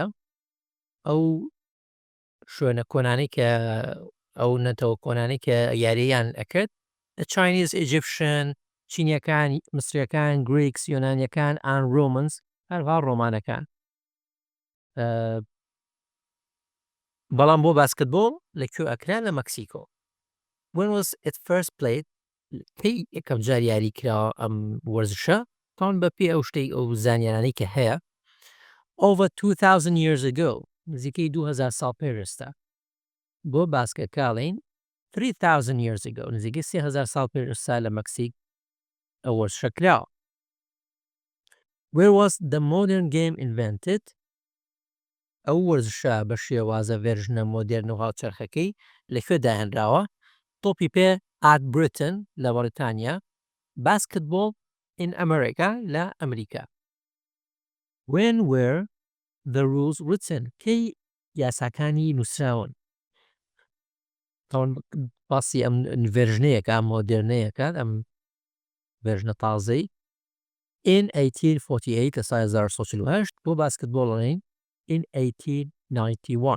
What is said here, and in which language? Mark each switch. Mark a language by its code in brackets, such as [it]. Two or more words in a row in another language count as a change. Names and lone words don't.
[ckb] ئەو شوێنە کۆنانەی کە ئەو نەتەوە کۆنانەی کە یارییان ئەکرد [en] Chinese, Egyptian, [ckb] چینیەکان، مسریەکان، Greeks، یۆنانیەکان [en] and Romans [ckb] هەروها ڕۆمانەکان. بەڵام بۆ باسکتبۆڵ لەکوێ ئەکرا لە مەکسیکۆ. [en] When was it first played? [ckb] کەی یەکەم جار یاری کراوە ئەم وەرزشە تاوان بە پێی ئەو شتەی ئەو زانیارانەی کە هەیە. [en] Over 2000 years ago. [ckb] نزیکەی 2000 ساڵ پێشەستا. بۆ باسکەتکاڵین [en] 3000 years ago. [ckb] نزیکەی 3000 ساڵ پێشەستا لە مەکسیک ئەو وەرزشە کراوە. [en] Where was the modern game invented? [ckb] ئەو وەرزشە بە شێوازە ڤێرژنە مۆدێرن و هاوچەرخەکەی لەکوێ داهێنراوە؟ تۆپی پێ [en] at Britain [ckb] لە بەریتانیا. [en] Basketball in America [ckb] لە ئەمریکا. [en] When were the rules written? [ckb] کەی یاساکانی نووسراون؟ تاوان باسی ئەم ڤێرژنەیەکە ئەم مۆدێرنەیەکە ئەم ڤێرژنە تازەی. [en] In 1848 [ckb] لە ساڵی 1948 بۆ باسکتبۆڵەڵین [en] in 1891.